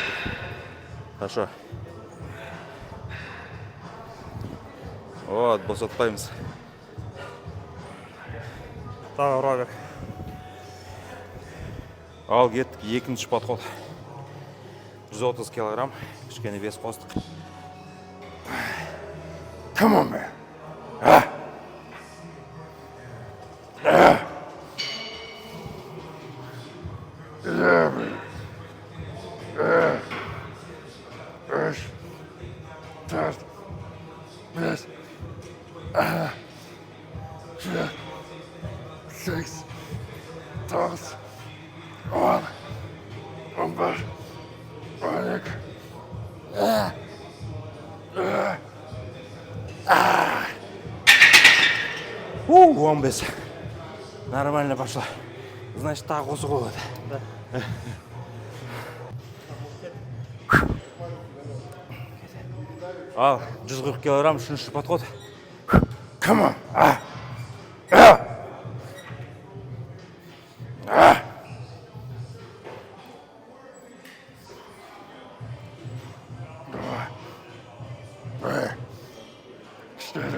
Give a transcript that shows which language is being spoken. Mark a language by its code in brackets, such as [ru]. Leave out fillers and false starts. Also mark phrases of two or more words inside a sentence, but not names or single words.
[ru] Хорошо. Вот, босатпаймыз. [kk] Тағы ұра бер. Ал кеттік, екінші подход. 130 килограмм, кішкене вес қостық. [en] Come on, man. Yeah, man. Yes. Just. Yes. 6. 9. 10. 11. 12. 15. [ru] Нормально пошло. Значит, [kk] тағы қосу болады. Ал, 140 килограмм, үшінші подход. [en] Come on. Steady.